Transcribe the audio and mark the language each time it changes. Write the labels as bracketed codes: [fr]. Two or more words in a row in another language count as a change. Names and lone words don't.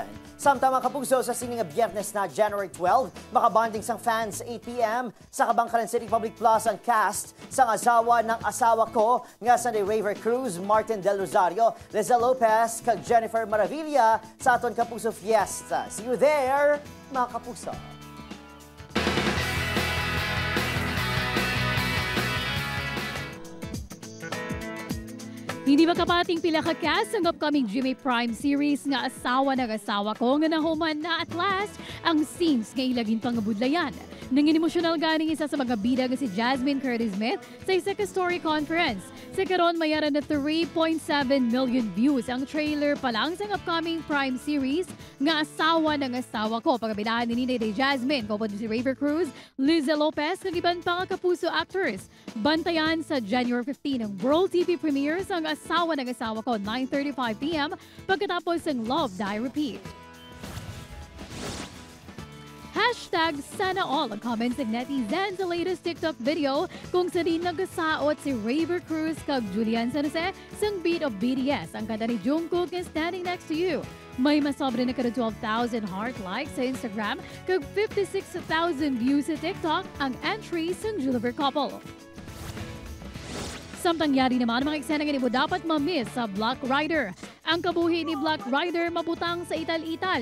[hil] Samtang mga kapuso sa sining Biyernes na January 12, makabanding sang fans 8 p.m. sa Kabangkalan City Public Plaza ang cast sang Asawa ng Asawa Ko nga Sunday Raver Cruz, Martin Del Rosario, Liza Lopez kag Jennifer Maravilla sa aton Kapuso Fiesta. [en] See you there, [hil] mga kapuso. Hindi makapating pila ka cast ang upcoming GMA Prime series nga Asawa ng Asawa Ko nga nahuman na [en] at last [hil] ang scenes nga ilagin pangabudlayan. Nangin emosyonal ganing isa sa mga bida nga si Jasmine Curtis Smith sa isa ka story conference. Sa karon mayara na 3.7 million views ang trailer pa lang sa upcoming Prime series nga Asawa ng Asawa Ko. Pagkabidahan ni Ninay Jasmine, kapod si Raver Cruz, Liza Lopez, kag iban pa nga Kapuso actors. Bantayan sa January 15 ang World TV premiere sa Asawa ng Asawa Ko 9:35 p.m. [tl] pagkatapos ng Love Die Repeat. Hashtag Sana All ang comments ng netizens sa latest TikTok video kung saan nagasaot si Raver Cruz kag Julian San Jose sang Beat of BTS ang kanta ni Jungkook and Standing Next to You. [hil] May masobra na kada 12,000 heart likes sa Instagram kag 56,000 views sa TikTok ang entry sang Juliver couple. Samtang yari naman ang mga eksena nga mo dapat ma-miss sa Black Rider. Ang kabuhi ni Black Rider mabutang sa ital-ital.